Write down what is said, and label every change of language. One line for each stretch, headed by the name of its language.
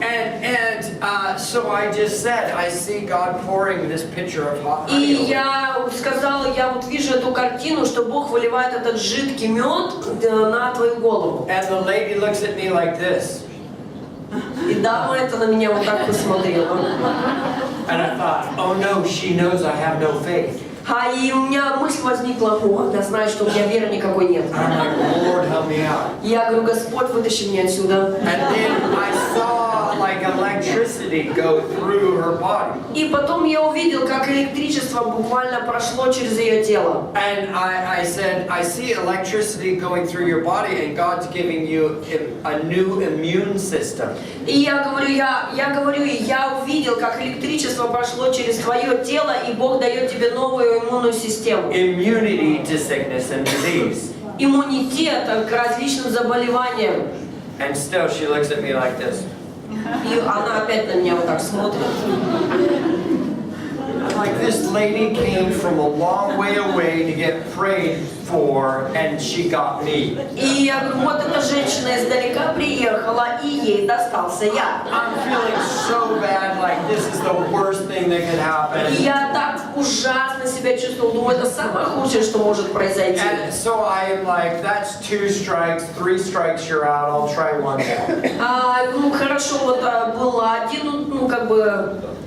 English: And so I just said, I see God pouring this pitcher of hot
Russian: И
English: honey over.
Russian: я сказала, я вот вижу эту картину, что Бог выливает этот жидкий мед на твою голову.
English: And the lady looks at me like this.
Russian: И дама это на меня вот так посмотрела.
English: And I thought, oh no, she knows I have no faith.
Russian: И у меня мысль возникла, она знает, что у меня веры никакой нет.
English: I'm like, Lord, help me out.
Russian: Я говорю, Господь, вытащи меня отсюда.
English: And then I saw like electricity go through her body.
Russian: И потом я увидел, как электричество буквально прошло через ее тело.
English: And I said, I see electricity going through your body, and God's giving you a new immune system.
Russian: И я увидел, как электричество прошло через твое тело, и Бог дает тебе новую иммунную систему.
English: Immunity to sickness and disease.
Russian: Иммунитет к различным заболеваниям.
English: And still she looks at me like this.
Russian: И она опять на меня вот так смотрит.
English: Like this lady came from a long way away to get prayed for, and she got me.
Russian: И я говорю, вот эта женщина издалека приехала, и ей достался я.
English: I'm feeling so bad, like this is the worst thing that could happen.
Russian: И я так ужасно себя чувствовала, думаю, это самое худшее, что может произойти.
English: And so I am like, that's 2 strikes, 3 strikes, you're out. I'll try one more.
Russian: Ну хорошо, вот было один, ну как бы...